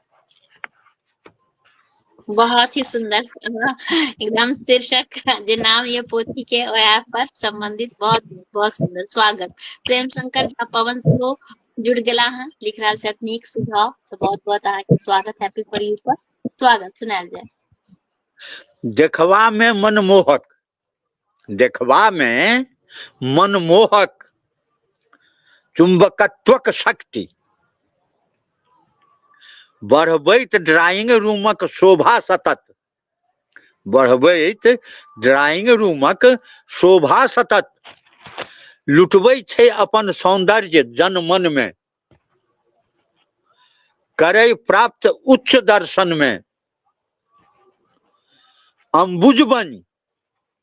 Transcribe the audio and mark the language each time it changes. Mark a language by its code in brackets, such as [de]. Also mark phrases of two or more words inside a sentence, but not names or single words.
[mai] बहुत ही सुंदर एकदम शीर्षक जे नाम ये पोथी के वह पर संबंधित बहुत बहुत सुंदर। स्वागत। प्रेम शंकर झा पवन सेहो जुड़ गेला हैं, लिख रहल छथि नीक सुझाव, तो बहुत बहुत अहाँके स्वागत, हैप्पी फॉर यू पर स्वागत। सुनायल जाय। देखबा में मनमोहक, देखबा में मनमोहक चुंबकत्वक शक्ति, बढ़बैत [en] drawing room [mai] शोभा सतत, बढ़बैत [en] drawing room [mai] शोभा सतत, लुटबै छै अपन सौंदर्य जनमन में, करे प्राप्त उच्च दर्शन में, अम्बुज बनि